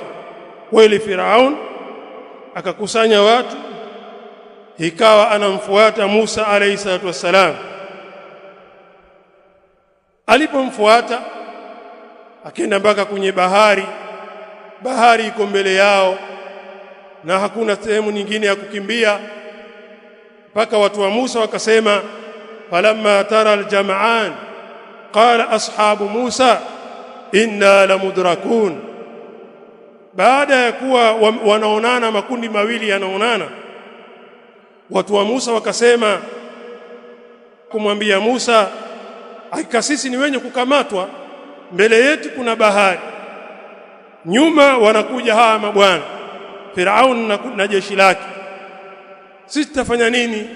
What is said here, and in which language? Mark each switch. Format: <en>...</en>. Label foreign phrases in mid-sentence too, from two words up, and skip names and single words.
<sw>Kweli Firaun akakusanya watu, ikawa anamfuata Musa</sw> <ar>عليه الصلاة والسلام.</ar> <sw>Alipomfuata akaenda mpaka kwenye bahari iko mbele yao na hakuna sehemu nyingine ya kukimbia, mpaka watu wa Musa wakasema,</sw> <ar>فلما تراءى الجمعان قال أصحاب موسى إنا لمدركون.</ar> <sw>Baada ya kuwa wanaonana, makundi mawili yanaonana, watu wa Musa wakasema kumwambia Musa, hakika sisi ni wenye kukamatwa, mbele yetu kuna bahari, nyuma wanakuja hawa mabwana Firaun na jeshi lake, sisi tutafanya nini?</sw>